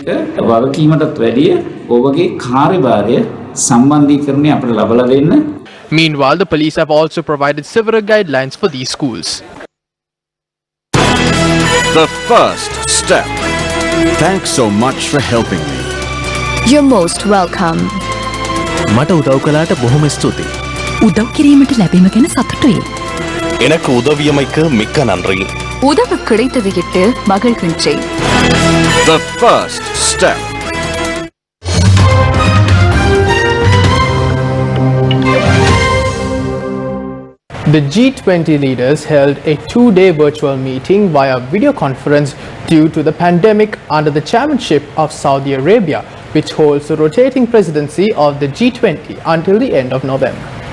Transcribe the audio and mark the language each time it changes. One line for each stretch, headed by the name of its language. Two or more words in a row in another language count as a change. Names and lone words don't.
English: Meanwhile, the police have also provided several guidelines for these schools. The first step. Thanks so much for helping me. You're most welcome.
Sinhala: මට උදව් කළාට බොහොම ස්තුතියි. උදව් කිරීමට ලැබීම ගැන සතුටුයි.
Tamil: எனக்கு உதவியமைக்கு மிக்க நன்றி. உதவி கிடைத்ததையிட்டு மகிழ்கின்றேன்.
English: The first step. The G20 leaders held a two-day virtual meeting via video conference due to the pandemic under the chairmanship of Saudi Arabia, which holds the rotating presidency of the G20 until the end of November.